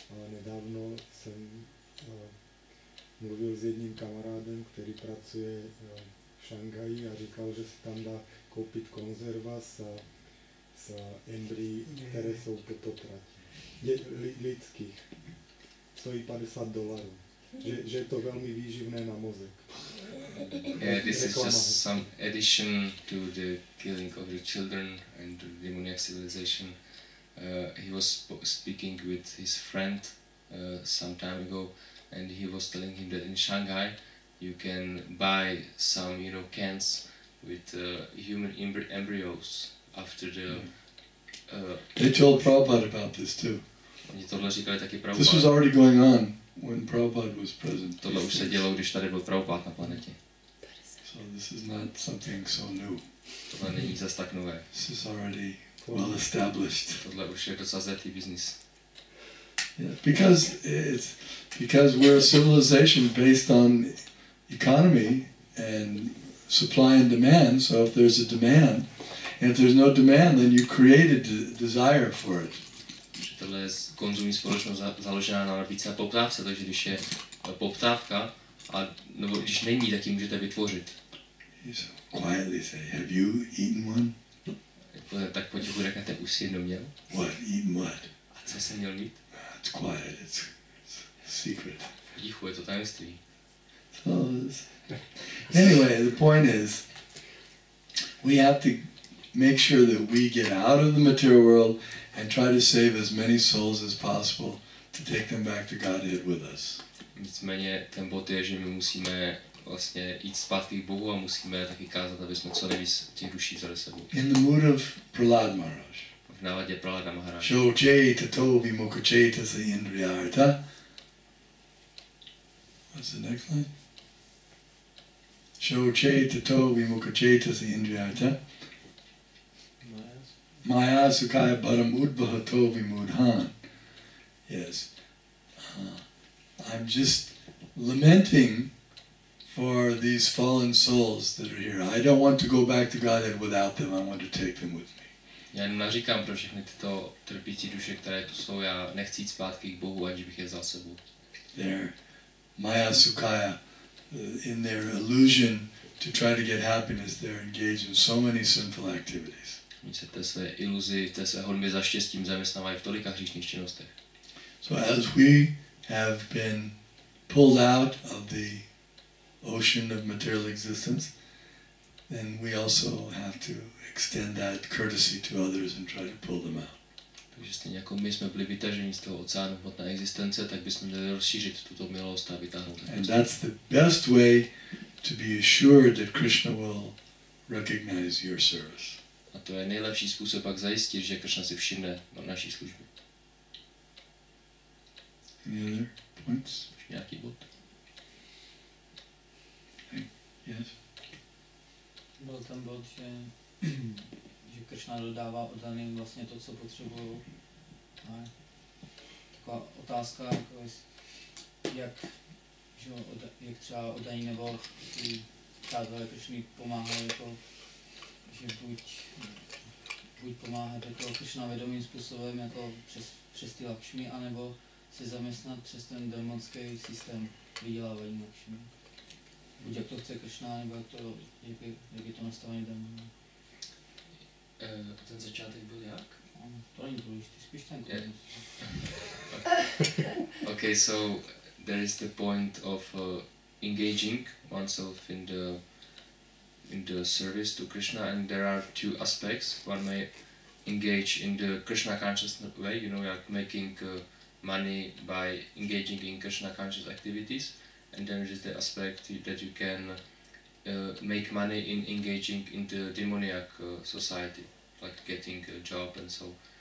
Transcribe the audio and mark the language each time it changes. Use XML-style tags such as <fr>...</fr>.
<cs>Nedávno jsem mluvil s jedním kamarádem, který pracuje v Šanghaji a říkal, že se tam dá koupit konzerva s z embryí, které jsou po potratě. Lidských. Stojí $50. Že je to velmi výživné na mozek.</cs> <en>Yeah, this is just some addition to the killing of the children and the demoniac civilization. He was speaking with his friend some time ago, and he was telling him that in Shanghai you can buy some, cans with human embryos after the. They told Prabhupada about this too.</en> <cs>Oni tohle říkali taky</cs> <en>This was Prabhupada. already going on when Prabhupada was present.</en> <cs>Tohle už se dělo, když tady byl Prabhupada na planetě.</cs> <en>So this is not something so new.</en> <cs>Tohle není zas tak nové.</cs> <en>This is already well established.</en> <cs>Tohle už je docela zletý biznis.</cs> <en>Yeah, because we're a civilization based on economy and supply and demand. So if there's a demand, and if there's no demand, then you create a desire for it.</en> <cs>Tohle je konzumní společnost založená na nabídce a poptávce, takže když je poptávka, nebo když není, tak ji můžete vytvořit.</cs> <en>You quietly say, "Have you eaten one?"</en> <cs>Tak potichu řeknete, už si jednou měl?</cs> <en>What? Eaten what?</en> <cs>A co jsem měl mít?</cs> <en>It's quiet. It's secret.</en> <cs>Potichu, je to tajemství.</cs> <en>So anyway, the point is, we have to make sure that we get out of the material world and try to save as many souls as possible to take them back to Godhead with us.</en> <cs>Nicméně ten bod je, že my musíme vlastně jít zpátky k Bohu a musíme taky kázat, aby jsme co nejvíc těch duší vzali sebou.</cs> <en>In the mood of Prahlad Maharaj.</en> <cs>V náladě Prahlada Maharaj.</cs> <sa>Shoche tato vimukhache sa indriyartha.</sa> <en>What's the next line?</en> <sa>Shoche tato vimukhache sa indriyartha. Maya sukaya param udbhahato vimudhan.</sa> <en>Yes. I'm just lamenting for these fallen souls that are here. I don't want to go back to Godhead without them. I want to take them with me.</en> <cs>Já jenom naříkám pro všechny tyto trpící duše, které tu jsou. Já nechci jít zpátky k Bohu, aniž bych je vzal sebou.</cs> <en>Their Maya Sukaya, in their illusion to try to get happiness, they're engaged in so many sinful activities.</en> <cs>Oni se té své iluzi, té své honbě za štěstím zaměstnávají v tolika hříšných činnostech.</cs> <en>So as we have been pulled out of the ocean of material existence, then we also have to extend that courtesy to others and try to pull them out.</en> <cs>Takže stejně jako my jsme byli vytaženi z toho oceánu hmotné existence, tak bychom měli rozšířit tuto milost a vytáhnout.</cs> <en>And that's the best way to be assured that Krishna will recognize your service.</en> <cs>A to je nejlepší způsob, jak zajistit, že Krishna si všimne naší služby.</cs> <en>Any other points?</en> <cs>Nějaký bod?</cs> <en>Yes.</en> <cs>Byl ten bod, že Krishna dodává oddaným vlastně to, co potřebují. Taková otázka, jako jak třeba oddaní nebo ty přátelé Krishny pomáhají, jako, že buď pomáhat jako Krishna vědomým způsobem, jako přes ty Lakšmi, anebo se zaměstnat přes ten démonský systém vydělávání Lakšmi. Buď jak to chce Krishna, nebo jak je to nastavený démon. Ten začátek byl jak? To není důležité, spíš ten konec.</cs> <en>Okay, so there is the point of engaging oneself in the service to Krishna, and there are two aspects. One may engage in the Krishna conscious way, like making money by engaging in Krishna conscious activities, and then there is the aspect that you can make money in engaging in the demoniac society, like getting a job and so.</en>